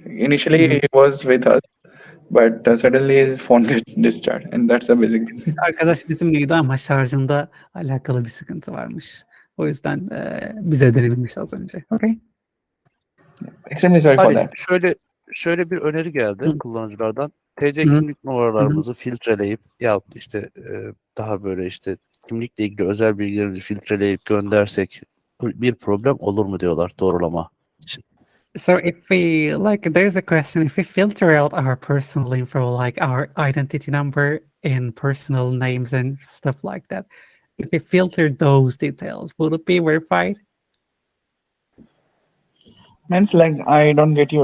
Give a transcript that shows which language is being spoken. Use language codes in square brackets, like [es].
[en] Initially, he was with us, but suddenly his phone gets discharged, and that's a basic thing. [tr] Arkadaş bizimleydi ama şarjında alakalı bir sıkıntı varmış. O yüzden bize denilmiş az önce. [en] Okay? Extremely sorry for [tr] hani [en] that. [tr] şöyle bir öneri geldi kullanıcılardan. TC Hı. kimlik numaralarımızı filtreleyip ya işte daha böyle işte kimlikle ilgili özel bilgilerimizi filtreleyip göndersek bir problem olur mu diyorlar doğrulama için. [en] So if we like, there's a question: if we filter out our personal info, like our identity number and personal names and stuff like that, if we filter those details, will it be verified? Means like I don't get you.